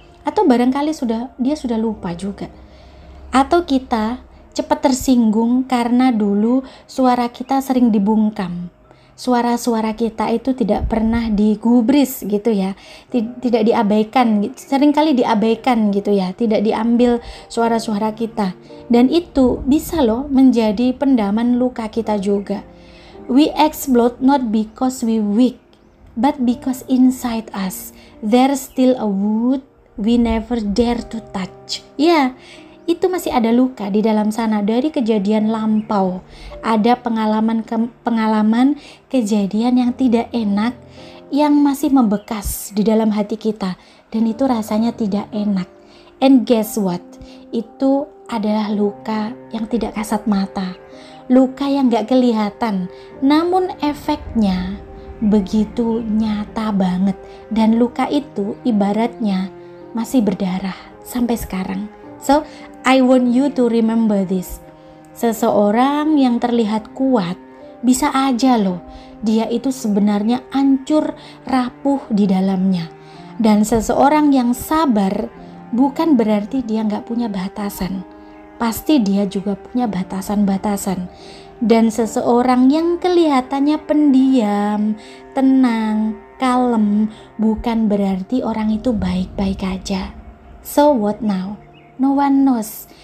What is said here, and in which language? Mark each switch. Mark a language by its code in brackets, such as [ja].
[id] Atau barangkali dia sudah lupa juga. Atau kita cepat tersinggung karena dulu suara kita sering dibungkam. Suara-suara kita itu tidak pernah digubris gitu ya, tidak diabaikan, seringkali diabaikan gitu ya, tidak diambil suara-suara kita, dan itu bisa loh menjadi pendaman luka kita juga. [en] We explode not because we weak, but because inside us there's still a wound we never dare to touch. [id] Ya, itu masih ada luka di dalam sana dari kejadian lampau. Ada pengalaman kejadian yang tidak enak yang masih membekas di dalam hati kita, dan itu rasanya tidak enak. [en] And guess what? [id] Itu adalah luka yang tidak kasat mata, luka yang gak kelihatan, namun efeknya begitu nyata banget, dan luka itu ibaratnya masih berdarah sampai sekarang. [en] So, I want you to remember this. [id] Seseorang yang terlihat kuat, bisa aja loh, dia itu sebenarnya hancur, rapuh di dalamnya. Dan seseorang yang sabar, bukan berarti dia gak punya batasan. Pasti dia juga punya batasan-batasan. Dan seseorang yang kelihatannya pendiam, tenang, kalem, bukan berarti orang itu baik-baik aja. [en] So what now? No one knows.